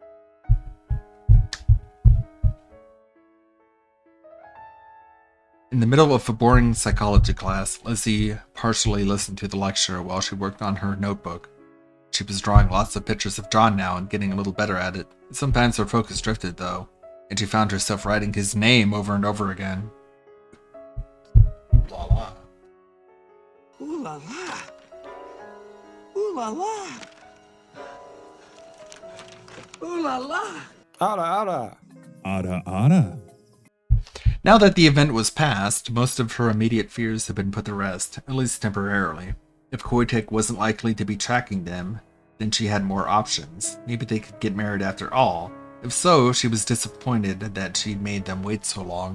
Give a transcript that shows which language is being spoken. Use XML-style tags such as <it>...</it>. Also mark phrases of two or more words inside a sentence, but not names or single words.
<en>In the middle of a boring psychology class, Lizzie partially listened to the lecture while she worked on her notebook. She was drawing lots of pictures of John now and getting a little better at it. Sometimes her focus drifted, though, and she found herself writing his name over and over again. La la. Ooh la la. Ooh la la. Ooh la la. Ara ara. Ara ara. Now that the event was past, most of her immediate fears had been put to rest, at least temporarily. If Koitek wasn't likely to be tracking them, then she had more options. Maybe they could get married after all. If so, she was disappointed that she'd made them wait so long.</en>